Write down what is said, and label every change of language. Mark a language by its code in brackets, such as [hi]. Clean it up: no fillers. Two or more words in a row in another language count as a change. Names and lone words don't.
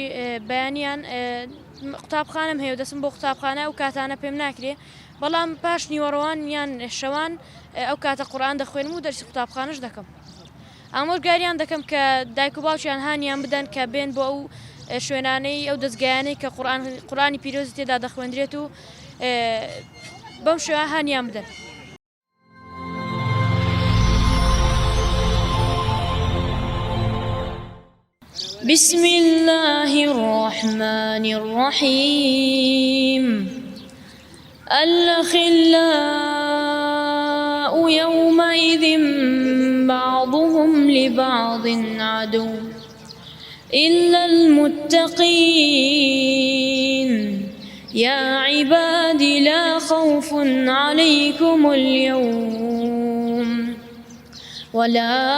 [ckb] بەیانیان قوتابخانەم هەیە و دەچم بۆ قوتابخانە و کاتانە پێم ناکرێ بەڵام پاش نیوەڕەوان یان شەوان ئەو کاتە قورئان دەخوێنم و دەرسی قوتابخانەش دەکەم ئامۆژگاریان دەکەم کە دایک و باوکیان هانیان بدەن کە بێن بۆ ئەو شوێنانەی ئەو دەستگایانەی کە قورئانی پیرۆزی تێدا دەخوێندرێت و بەم شێوە هانیان بدەن [ar] بسم الله الرحمن الرحيم الأخلاء يومئذ بعضهم لبعض عدو إلا المتقين يا عباد لا خوف عليكم اليوم ولا